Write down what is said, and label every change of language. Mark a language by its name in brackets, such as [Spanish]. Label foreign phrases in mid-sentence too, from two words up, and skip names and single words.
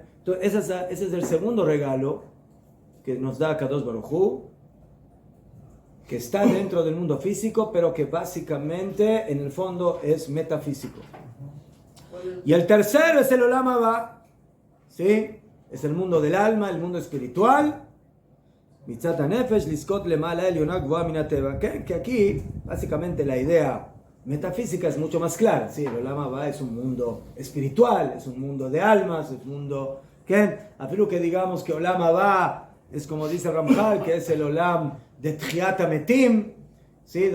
[Spanish] Entonces, ese es el segundo regalo que nos da [Hebrew] קדוש ברוך הוא, [Spanish] que está dentro del mundo físico, pero que básicamente en el fondo es metafísico. Y el tercero es el [Hebrew] עולם הבא, [Spanish] ¿sí? Es el mundo del alma, el mundo espiritual. [Hebrew] מצד הנפש לשכות למעלה עליונה גבוה מן הטבע. [Spanish] Que aquí básicamente la idea metafísica es mucho más clara, ¿sí? El [Hebrew] עולם הבא [Spanish] es un mundo espiritual, es un mundo de almas, es un mundo que afirmo que digamos que [Hebrew] עולם הבא [Spanish] es como dice Ramchal, que es el Olam de [Hebrew] תחיית המתים, [Spanish] ¿sí?